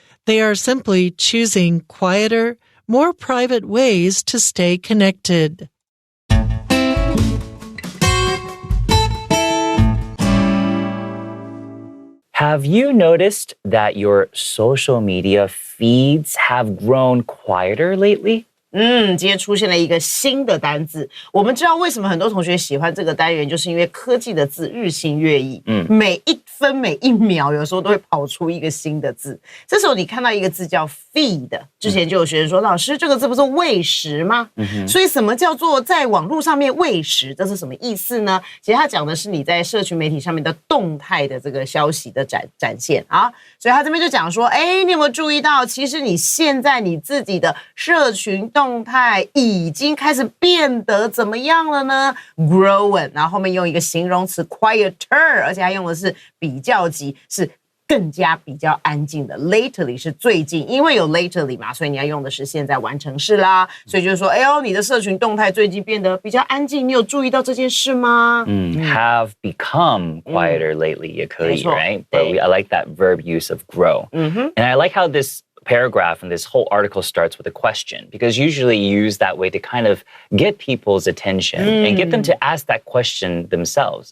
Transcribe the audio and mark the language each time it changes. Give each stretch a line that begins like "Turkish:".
English: They are simply choosing quieter, more private ways to stay connected. Have you noticed that your social media feeds have grown quieter lately?
Chinese: 今天出现了一个新的单字。我们知道为什么很多同学喜欢这个单元，就是因为科技的字日新月异，每一分每一秒有时候都会跑出一个新的字。这时候你看到一个字叫 feed， 之前就有学生说，老师这个字不是喂食吗？所以什么叫做在网络上面喂食？这是什么意思呢？其实它讲的是你在社群媒体上面的动态的这个消息的展现啊。所以他这边就讲说，你有没有注意到，其实你现在你自己的社群动态已经开始变得怎么样了呢 ？Growing， 然后后面用一个形容词 quieter， 而且还用的是比较级，是更加比较安静的。 Lately 是最近，因为有 lately 嘛，所以你要用的是现在完成式啦。所以就是说，你的社群动态最近变得比较安静，你有注意到这件事吗
English: ？Have become quieter lately
Chinese: 也可以
English: right? But I like that verb use of grow. And I like how this paragraph and this whole article starts with a question, because usually you use that way to kind of get people's attention and get them to ask that question themselves.